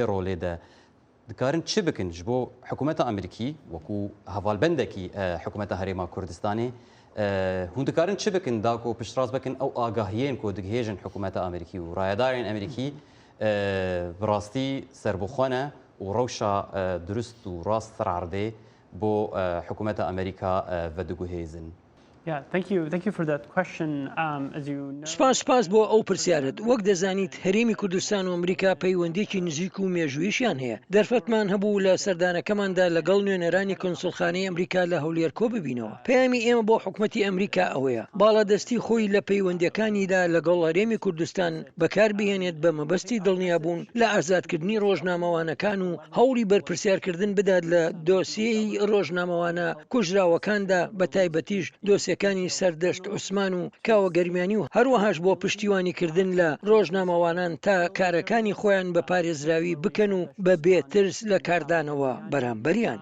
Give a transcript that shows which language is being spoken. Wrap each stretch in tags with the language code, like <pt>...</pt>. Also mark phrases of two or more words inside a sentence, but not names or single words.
<ku>rolê de dikarin çi bikin ji bo hikûmeta Amerîkî wekû hevalbendekî hikûmeta Herêma Kurdistanê hûn dikarin çi bikin da ku piştrast bikin ew agahiyên ku digihêjin hikûmeta Amerîkî û rayedarên Amerîkî bi rastî serbixwe ne û rewşa durist û rast serardê bo hikûmeta Amerîka vediguhêzin.</ku> <en>Yeah, thank you for that question. As you know,</en> <ckb>سپاس بۆ ئەو پرسیارت. وەک دەزانیت هەرێمی کوردستان و ئەمریکا پەیوەندێکی نزیک و مێژوویشیان هەیە. دەرفەتمان هەبوو لە سەردانەکەماندا لەگەڵ نوێنەرانی کۆنسڵخانەی ئەمریکا لە هەولێر کۆ ببینەوە. پەیامی ئێمە بۆ حکوومەتی ئەمریکا ئەوەیە باڵادەستی خۆی لە پەیوەندیەکانیدا لەگەڵ هەرێمی کوردستان بەکاربهێنێت بە مەبەستی دڵنیابوون لە ئازادکردنی ڕۆژنامەوانەکان و هەوڵی بەرپرسیارکردن بدات لە دۆسیەی ڕۆژنامەوانە کوژراوەکاندا بە تایبەتیش دۆسیەکانی سەردەشت عوسمان و کاوەگەرمیانی و هەروەهاش بۆ پشتیوانیکردن لە ڕۆژنامەوانان تا کارەکانی خۆیان بە پارێزراوی بکەن و بە بێترس لە کاردانەوە بەرامبەریان.</ckb>